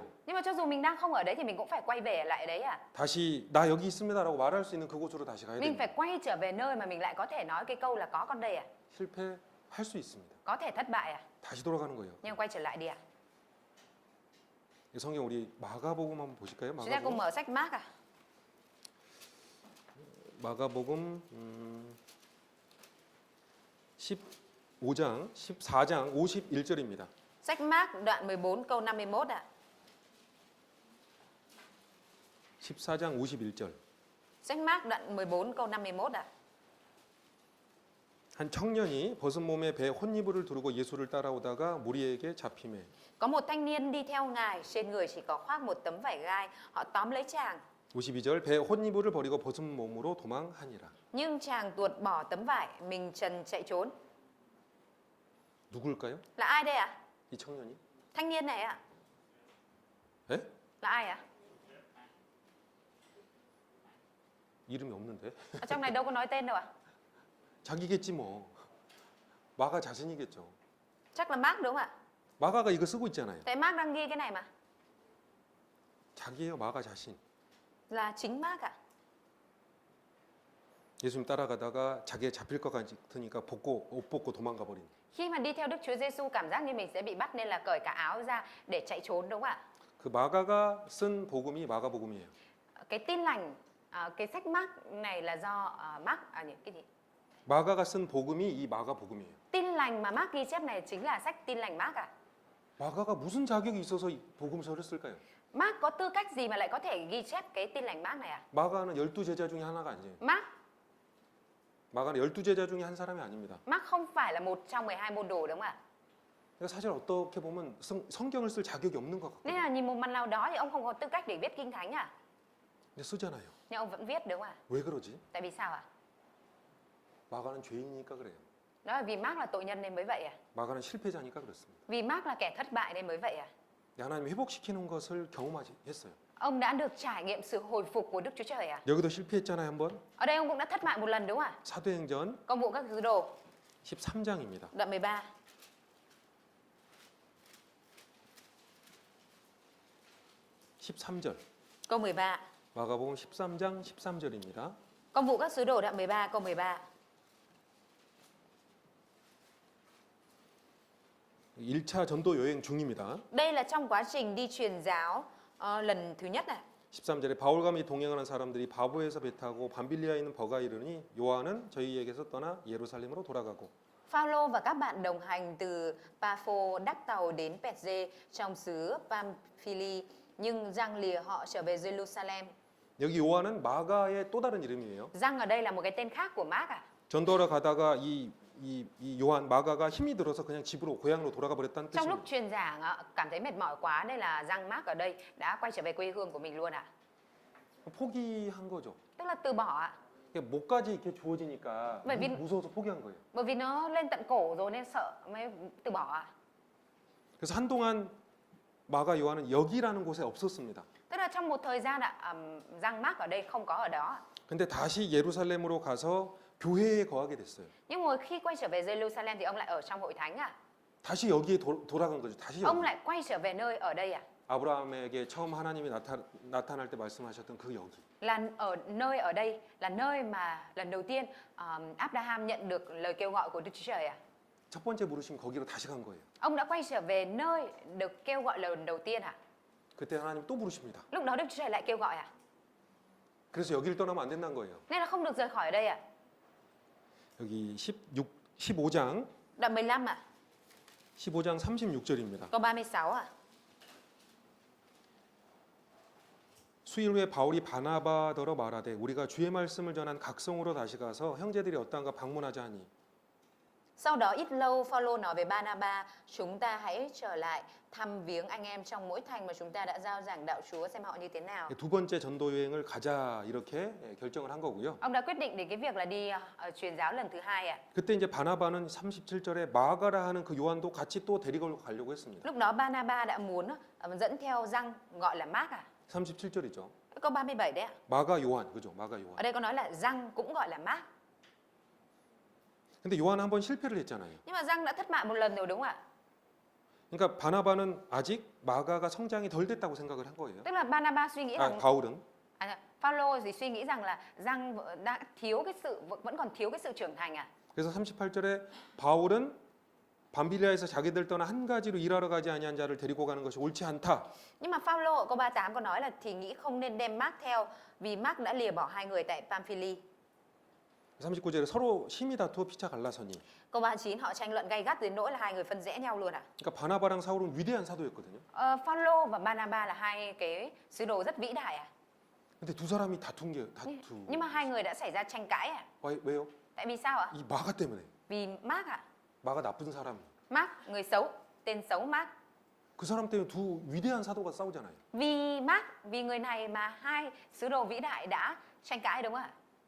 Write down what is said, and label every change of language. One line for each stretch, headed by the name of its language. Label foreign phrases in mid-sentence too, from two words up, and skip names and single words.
Vietnamese: Nhưng mà cho dù mình đang không ở đấy thì mình cũng phải quay về lại đấy à?
Korean: 다시 나 여기 있습니다라고 말할 수 있는 그곳으로 다시 가야
Vietnamese: Mình
Korean: 됩니다.
Vietnamese: phải quay trở về nơi mà mình lại có thể nói cái câu là có con đây à?
Korean: 실패할 수 있습니다.
Vietnamese: Có thể thất bại à?
Korean: 다시 돌아가는 거예요.
Vietnamese: Nhưng quay trở lại đi à?
Korean: 이 성경 우리 마가복음 한번 보실까요?
Vietnamese: Chúng ta cùng mở sách Mark à?
Korean: 마가복음 15장, 14장 51절입니다.
Vietnamese: Sách Mark đoạn 14 câu 51 ạ.
Korean: 14장 51절.
Vietnamese: Sách Mark đoạn 14 câu 51 ạ.
Korean: 한 청년이 벗은 몸에 배 혼이불을 두르고 예수를 따라오다가 무리에게 잡히매
Vietnamese: Có một thanh niên đi theo Ngài, trên người chỉ có khoác một tấm vải gai, họ tóm lấy chàng.
Korean: 52절 배 혼이불을 버리고 벗은 몸으로 도망하니라.
Vietnamese: Nhưng chàng tuột bỏ tấm vải, mình trần chạy trốn.
Korean: 누굴까요?
Vietnamese: Là ai đây ạ?
Korean: 이 청년이?
Vietnamese: Thanh niên này ạ?
Korean: 에?
Vietnamese: Là ai ạ?
Korean: 이름이 없는데.
Vietnamese: Ở trong này đâu có nói tên đâu ạ?
Korean: 자기겠지 뭐. 마가 자신이겠죠.
Vietnamese: Chắc là Mark đúng không ạ?
Korean: 마가가 이거 쓰고 있잖아요.
Vietnamese: Tại Mark đang ghi cái này mà.
Korean: 자기예요, 마가 자신.
Vietnamese: Là chính Mark ạ.
Korean: 예수님 따라가다가 자기가 잡힐 것 같으니까 옷 벗고 도망가 버린.
Vietnamese: Khi mà đi theo Đức Chúa Giêsu cảm giác như mình sẽ bị bắt nên là cởi cả áo ra để chạy trốn đúng không ạ?
Korean: 그 마가가 쓴 복음이 마가복음이에요.
Vietnamese: Cái tin lành, cái sách Mark này là do Mark cái gì?
Korean: 마가가 쓴 복음이 이 마가복음이에요.
Vietnamese: Tin lành mà Mark ghi chép này chính là sách tin lành Mark à?
Korean: 마가가 무슨 자격이 있어서 이 복음서를 쓸까요?
Vietnamese: Mark có tư cách gì mà lại có thể ghi chép cái tin lành Mark này à?
Korean: 마가는 12제자 중에 하나가 아니에요. 마가는 12제자 중에 한 사람이 아닙니다.
Vietnamese: Mark không phải là một trong 12 môn đồ đúng không ạ?
Korean: 그러니까 사실 어떻게 보면 성경을 쓸 자격이 없는 것
Vietnamese: Nên
Korean: 같거든요.
Vietnamese: là nhìn một mặt nào đó thì ông không có tư cách để viết kinh thánh à?
Korean: 근데 쓰잖아요.
Vietnamese: Nhưng ông vẫn viết đúng không ạ?
Korean: 왜 그러지?
Vietnamese: Tại vì sao ạ?
Korean: 마가는 죄인이니까 그래요.
Vietnamese: Đó là vì Mark là tội nhân nên mới vậy à?
Korean: 마가는 실패자니까 그렇습니다.
Vietnamese: Vì Mark là kẻ thất bại nên mới vậy à?
Korean: 하나님이 회복시키는 것을 경험했어요.
Vietnamese: Ông đã được trải nghiệm sự hồi phục của Đức Chúa Trời à?
Korean: 여기도 실패했잖아요, 한번.
Vietnamese: Ở đây ông cũng đã thất bại một lần đúng không ạ?
Korean: 사도행전
Vietnamese: Công vụ các sứ đồ
Korean: 13장입니다.
Vietnamese: đoạn 13.
Korean: 13절.
Vietnamese: Câu 13.
Korean: 마가복음 13장 13절입니다.
Vietnamese: Công vụ các sứ đồ đoạn 13 câu 13.
Korean: 1차 전도 여행 중입니다.
Vietnamese: Đây là trong quá trình đi truyền giáo lần thứ nhất này.
Korean: 13절에 바울과 및 동행하는 사람들이 바보에서 배 타고 밤빌리아에 있는 버가 이르니 요한은 저희에게서 떠나 예루살렘으로 돌아가고
Vietnamese: Phaolô và các bạn đồng hành từ Paphos đắc tàu đến Pethge trong xứ Pamphylia, nhưng Giăng lìa họ trở về Jerusalem.
Korean: 여기 요한은 마가의 또 다른 이름이에요.
Vietnamese: Giăng ở đây là một cái tên khác của Mark à?
Korean: 전도하러 가다가 이 요한 마가가 힘이 들어서 그냥 집으로 고향으로 돌아가 버렸다는
Vietnamese: Trong lúc
Korean: 뜻입니다.
Vietnamese: truyền giảng cảm thấy mệt mỏi quá nên là Giăng Mark ở đây đã quay trở về quê hương của mình luôn à?
Korean: 포기한 거죠.
Vietnamese: Tức là từ bỏ ạ.
Korean: 목까지 이렇게 주어지니까
Vietnamese: bởi vì
Korean: 무서워서 포기한 거예요.
Vietnamese: bởi vì nó lên tận cổ rồi nên sợ mới từ bỏ à?
Korean: 그래서 한동안 마가 요한은 여기라는 곳에 없었습니다.
Vietnamese: Tức là trong một thời gian Giăng Mark ở đây không có ở đó.
Korean: 근데 다시 예루살렘으로 가서 교회에 거하게 됐어요.
Vietnamese: Nhưng mà khi quay trở về Jerusalem thì ông lại ở trong hội thánh à?
Korean: 다시 여기에 돌아간 거죠. 다시
Vietnamese: Ông
Korean: 여기.
Vietnamese: lại quay trở về nơi ở đây à?
Korean: 아브라함에게 처음 하나님이 나타날 때 말씀하셨던 그 여기.
Vietnamese: Là ở đây là nơi mà lần đầu tiên Abraham nhận được lời kêu gọi của Đức Chúa Trời à?
Korean: 첫 번째 부르심 거기로 다시 간 거예요.
Vietnamese: Ông đã quay trở về nơi được kêu gọi lần đầu tiên à?
Korean: 그때 하나님 또 부르십니다.
Vietnamese: Lúc đó Đức Chúa Trời lại kêu gọi à?
Korean: 그래서 여기를 떠나면 안 된다는 거예요.
Vietnamese: Nên là không được rời khỏi ở đây à?
Korean: 여기 15장
Vietnamese: Đoạn 15 à?
Korean: 15장 36절입니다.
Vietnamese: Câu 36 à?
Korean: 수일 후에 바울이 바나바더러 말하되 우리가 주의 말씀을 전한 각성으로 다시 가서 형제들이 어떠한가 방문하자 하니.
Vietnamese: Sau đó ít lâu Phaolô nói với Barnaba, chúng ta hãy trở lại thăm viếng anh em trong mỗi thành mà chúng ta đã giao giảng đạo Chúa xem họ như thế nào.
Korean: 두 번째 전도 여행을 가자 이렇게 결정을 한 거고요.
Vietnamese: Ông đã quyết định đến cái việc là đi truyền giáo lần thứ hai ạ.
Korean: 그때 이제 바나바는 37절에 마가라 하는 그 요한도 같이 또 데리고 가려고 했습니다.
Vietnamese: Lúc đó Barnaba đã muốn dẫn theo Giăng gọi là Mark à?
Korean: 37절이죠.
Vietnamese: Câu 37 đấy ạ.
Korean: 마가 요한, 그죠? 마가 요한.
Vietnamese: Ở đây có nói là Giăng cũng gọi là Mark.
Korean: 근데 요한 한번 실패를 했잖아요.
Vietnamese: Nhưng mà Giăng đã thất bại một lần rồi đúng không ạ?
Korean: 그러니까 바나바는 아직 마가가 성장이 덜 됐다고 생각을 한 거예요.
Vietnamese: Tức là Barnaba suy nghĩ rằng
Korean: 바울은.
Vietnamese: Phaolô thì suy nghĩ rằng là Giăng đã thiếu cái sự vẫn còn thiếu cái sự trưởng thành à?
Korean: 그래서 38절에 바울은 밤빌리아에서 자기들 떠나 한 가지로 일하러 가지 아니한 자를 데리고 가는 것이 옳지 않다.
Vietnamese: Nhưng mà Phaolô ở câu 38 có nói là thì nghĩ không nên đem Mark theo vì Mark đã lìa bỏ hai người tại Pamphylia.
Korean: 39절에 서로 심히 다투어 피차 갈라서니.
Vietnamese: Câu 39 họ tranh luận gay gắt đến nỗi là hai người phân rẽ nhau luôn ạ.
Korean: 그러니까 바나바랑 사울은 위대한 사도였거든요.
Vietnamese: Phaolô và Barnaba là hai cái sứ đồ rất vĩ đại à.
Korean: 근데 두 사람이 다툰 게
Vietnamese: Nhưng mà hai người đã xảy ra tranh cãi à?
Korean: 왜요?
Vietnamese: Tại vì sao ạ?
Korean: 이 마가 때문에.
Vietnamese: Vì Mark ạ.
Korean: 마가 나쁜 사람.
Vietnamese: Mark người xấu, tên xấu Mark.
Korean: 그 사람 때문에 두 위대한 사도가 싸우잖아요.
Vietnamese: Vì Mark, vì người này mà hai sứ đồ vĩ đại đã tranh cãi đúng không ạ?